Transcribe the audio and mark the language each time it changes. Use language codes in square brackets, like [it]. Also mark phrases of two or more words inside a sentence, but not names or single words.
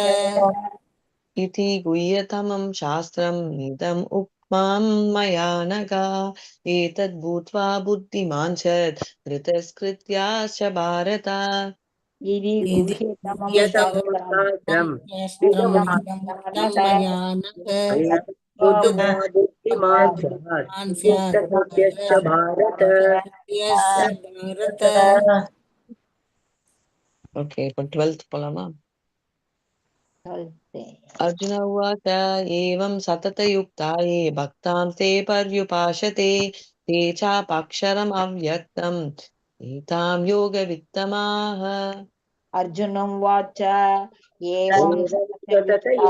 [sa] इति गुह्यतमं शास्त्रम् इदम् उक्तं मया नघा एतद् भूत्वा बुद्धिमान् चेत् कृतस्कृत्याश्च भारत इति यदि गुह्यतमं यतमं शास्त्रम् शास्त्रम् शास्त्रमिदमुक्तं मया नक बुद्ध्वा बुद्धिमान् स्यात् कृतकृत्यश्च भारत भारत [ta] ஓகே இப்போ 12th போலாமா? [sa] अर्जुन उवाच एवं सततयुक्ता ये भक्तां ते पर्युपासते ते चापक्षरम् अव्यक्तम् एतां योगवित्तमाः अर्जुनं वाच एवं सततयुक्ता